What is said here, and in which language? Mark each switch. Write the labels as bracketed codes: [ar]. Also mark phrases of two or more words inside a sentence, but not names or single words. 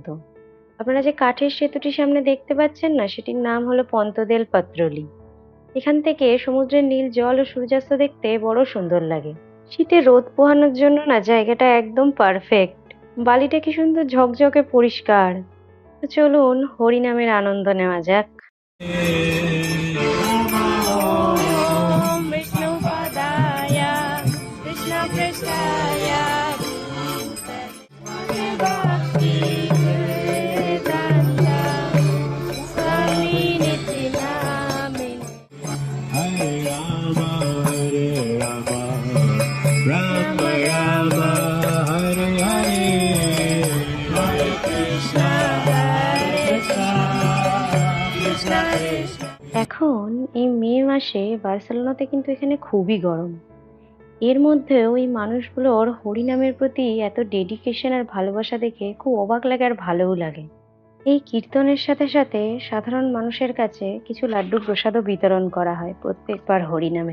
[bn] আপনারা যে কাঠের সেতুটি সামনে দেখতে পাচ্ছেন না, সেটির নাম হলো পন্তদেল পত্রলি। এখান থেকে সমুদ্রের নীল জল ও সূর্যাস্ত দেখতে বড় সুন্দর লাগে। শীতে রোদ পোহানোর জন্য না জায়গাটা একদম পারফেক্ট। বালিটা কি সুন্দর ঝকঝকে পরিষ্কার। তো চলুন হরিনামের আনন্দ নেওয়া যাক। [sa] ॐ विष्णु पादाय कृष्ण प्रेष्ठाय भूतले भक्ति वेदान्त स्वामी निति नामिने हरे राम, राम राम, हरे हरे, हरे कृष्ण, हरे कृष्ण, कृष्ण कृष्ण. [bn] এখন এই মে মাসে বার্সেলোনাতে কিন্তু এখানে খুবই গরম। এর মধ্যেও এই মানুষগুলোর হরিনামের প্রতি এত ডেডিকেশন আর ভালোবাসা দেখে খুব অবাক লাগে আর ভালোও লাগে। এই কীর্তনের সাথে সাথে সাধারণ মানুষের কাছে কিছু লাড্ডু প্রসাদও বিতরণ করা হয় প্রত্যেকবার হরিনামে।